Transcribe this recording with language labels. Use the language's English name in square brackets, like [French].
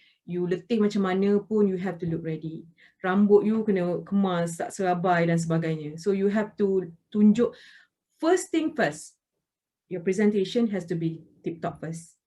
[English] You [Malay] letih macam mana pun, [English] you have to look ready. [Malay] Rambut you kena kemas, tak serabai dan sebagainya. [English] So you have to [Malay] tunjuk, [English] first thing first, your presentation has to be tip-top first.